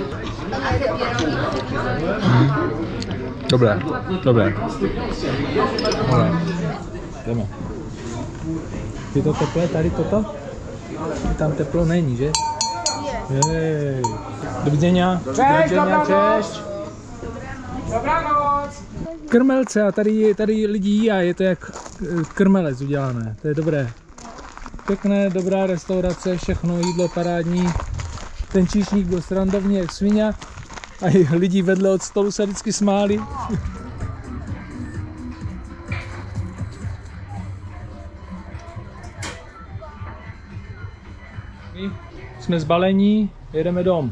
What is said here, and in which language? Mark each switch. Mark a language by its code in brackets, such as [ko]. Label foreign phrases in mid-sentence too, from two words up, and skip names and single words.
[cs] Dobré, dobré. Jdeme. Je to teplé tady toto? Tam teplo není, že? Jej. Do vidění. [pl] Cześć, dobranoc. Dobranoc. [cs] Krmelce a tady lidi jí a je to jak krmelec udělané, to je dobré. Pěkné, dobrá restaurace, všechno jídlo parádní. Ten číšník byl srandovní jak svině a i lidi vedle od stolu se vždycky smáli. Jsme zbalení, jedeme dom.